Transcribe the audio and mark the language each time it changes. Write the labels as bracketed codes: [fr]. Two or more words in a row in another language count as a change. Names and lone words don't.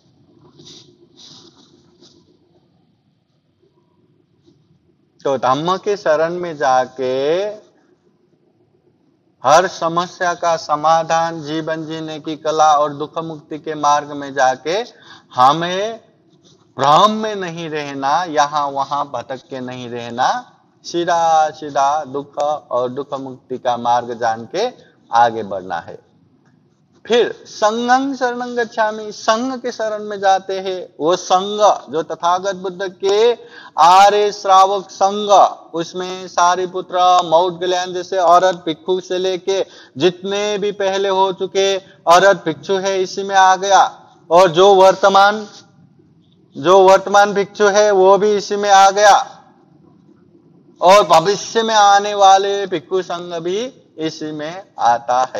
[hi] तो धम्म के शरण में जाके हर समस्या का समाधान, जीवन जीने की कला और दुख मुक्ति के मार्ग में जाके हमें भ्रम में नहीं रहना, यहाँ वहां भटक के नहीं रहना, सीधा सीधा दुख और दुख मुक्ति का मार्ग जान के आगे बढ़ना है। [pi] फिर संघं शरणं गच्छामि, [hi] संघ के शरण में जाते हैं। वो संघ जो तथागत बुद्ध के आर्य श्रावक संघ, उसमें सारिपुत्र, मौदगल्यान जैसे औरत भिक्षु से लेके जितने भी पहले हो चुके औरत भिक्षु है इसी में आ गया, और जो वर्तमान भिक्षु है वो भी इसी में आ गया, और भविष्य में आने वाले भिक्षु संघ भी इसी में आता है।